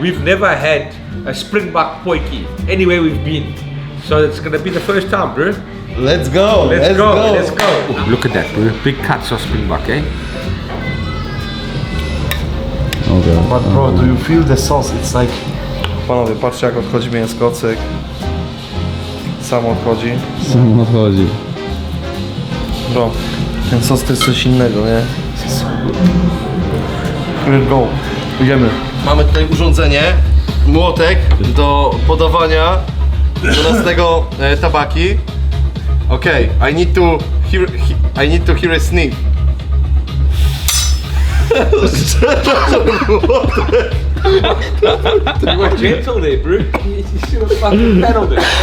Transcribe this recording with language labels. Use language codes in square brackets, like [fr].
[en] We've never had a springbok potjie anywhere we've been. So it's gonna be the first time, bro. Let's go, Let's go. Look at that, bro. Big cuts of springbok, eh? But bro, do you feel the sauce? It's like... [pl] Panowie, patrzcie jak odchodzi mięsko, cyk. Samo odchodzi. Sam odchodzi. Bro, ten sos to jest coś innego, nie? [en] Let's go. [pl] Idziemy. Mamy tutaj urządzenie, młotek do podawania do naszego tabaki. [en] Okay, I need to hear a sniff. You were gentle there, bro. You should have fucking paddled it.